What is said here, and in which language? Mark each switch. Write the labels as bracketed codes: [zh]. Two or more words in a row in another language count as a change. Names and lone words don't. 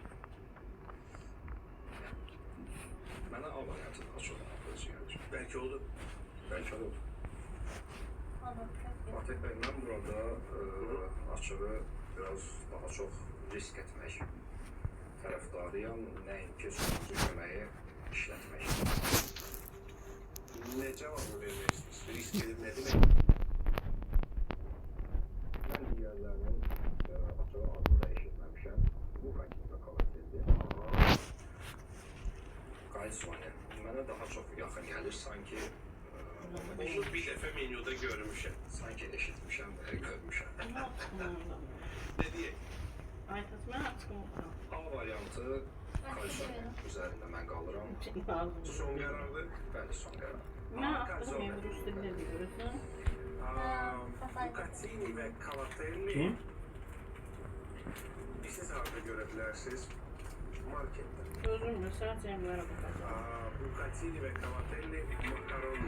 [az] mənə A variantı daha çox inandırıcı gəlir. [tr] Belki oldu. [az] Bəlkə olur. [tr] Adam çok iyi. [az] Fatih bəy, mən burada açığı biraz daha çox risk etmək tərəfdarıyam, nəinki sonuncu köməyi işlətmək. [tr] Ne cevabı vereceksiniz? Risk edip ne demek? [az] Mən digərlərinin açığı adını da eşitməmişəm. Bu qayıtda Cavatelli. Calzone mənə daha çox yaxın gəlir, sanki Onu bir dəfə menyuda görmüşəm. sanki eşitmişəm və görmüşəm. [tr] Ne yaptın orada? Ne diyeyim? Aytas ne yaptın orada? [az] A variantı Calzone üzərində mən qalıram. [tr] Son kararı. [az] Bəli, son qərar. [tr] Ne yaptın? Memur üstünde diyorsun. Bucatini ve Cavatelli. Kim? Siz harda görebilirsiniz. Markette. Sözüm mesela Cemre'ye bakacağım. Bucatini ve Cavatelli makaroni.